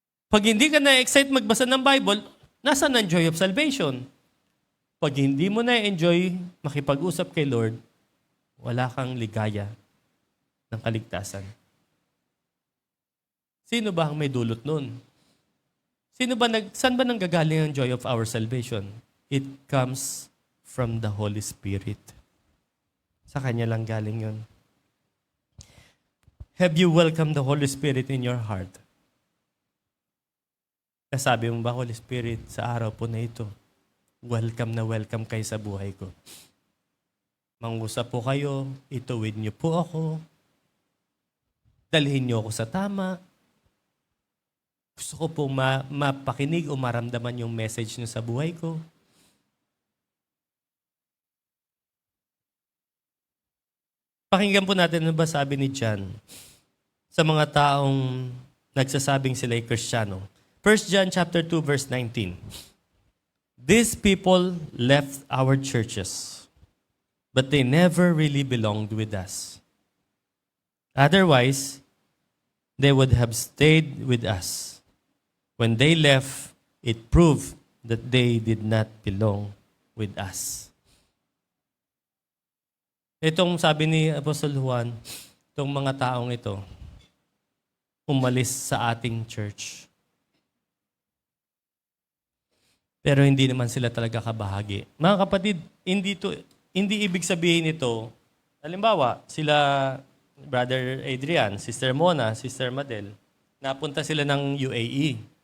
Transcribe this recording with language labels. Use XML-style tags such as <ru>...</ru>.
<tl>Pag hindi ka na-excite magbasa ng Bible, nasaan ang</tl> <en>joy of salvation?</en> <tl>Pag hindi mo na-enjoy makipag-usap kay Lord, wala kang ligaya ng kaligtasan. Sino ba ang may dulot nun? Saan ba nanggagaling ang</tl> <en>joy of our salvation? It comes from the Holy Spirit.</en> <tl>Sa Kanya lang galing yun.</tl> <en>Have you welcomed the Holy Spirit in your heart?</en> <tl>Kasabi mo ba, Holy Spirit, sa araw po na ito, welcome na welcome kayo sa buhay ko. Mangusap po kayo, ituwid niyo po ako, dalhin niyo ako sa tama. Gusto ko pong mapakinig o maramdaman yung message niyo sa buhay ko. Pakinggan po natin ano ba sabi ni John sa mga taong nagsasabing sila'y Kristiyano.</tl> <en>1 John chapter 2 verse 19. These people left our churches, but they never really belonged with us. Otherwise, they would have stayed with us. When they left, it proved that they did not belong with us.</en> <tl>Itong sabi ni Apostle Juan, itong mga taong ito, umalis sa ating church. Pero hindi naman sila talaga kabahagi. Mga kapatid, hindi ibig sabihin ito, halimbawa, sila Brother Adrian, Sister Mona, Sister Madel, napunta sila ng UAE.</tl>